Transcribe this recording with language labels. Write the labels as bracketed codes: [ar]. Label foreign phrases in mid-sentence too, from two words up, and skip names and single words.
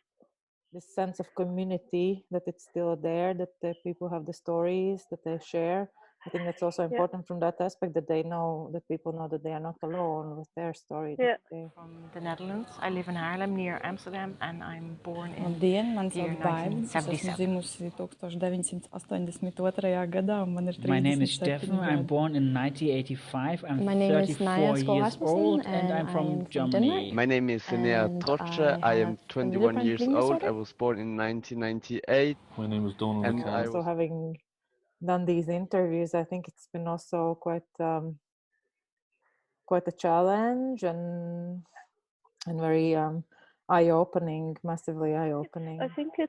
[en] This sense of community, that it's still there, that the people have the stories that they share. I think that's also important from that aspect, that they know, that people know that they are not alone with their story. From the Netherlands. I live in Haarlem near Amsterdam, and I'm born in [lv] Labdien, man sauc Baiva. Es esmu 1977. dzimusi 1982. gadā, un man ir 37 [en] My name is Stefan. [lv] gadi. [en] I'm born in 1985. I'm My name is 34 Naya years Skol-Rasmussen, old, and and I'm I from am from Germany. Denmark. My name is Enea And Troche. I am have 21 years bleeding old. disorder. I was born in 1998. My name is Donald And McCann. Also, having done these interviews, I think it's been also quite a challenge, and very eye-opening, massively eye-opening.